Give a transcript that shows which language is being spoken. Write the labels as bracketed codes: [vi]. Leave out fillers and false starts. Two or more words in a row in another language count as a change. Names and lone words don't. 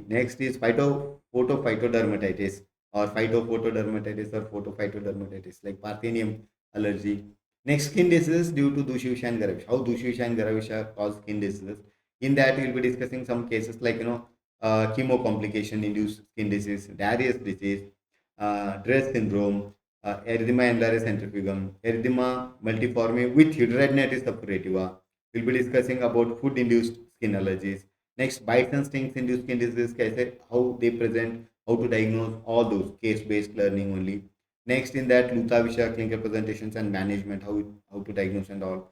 [en] Next is photophytodermatitis or phytophotodermatitis or photophytodermatitis like Parthenium allergy. Next, skin diseases due to Dushivisha and Garavisha. How Dushivisha and Garavisha cause skin diseases. In that, we'll be discussing some cases like, chemo complication induced skin disease, Darius disease, Dress syndrome, erythema angularis centrifugum, erythema multiforme with hidradenitis suppurativa. We'll be discussing about food-induced skin allergies. Next, bites and stings induced skin disease, how they present, how to diagnose, all those case-based learning only. Next, in that, Luthavisha, clinical presentations and management, how to diagnose and all.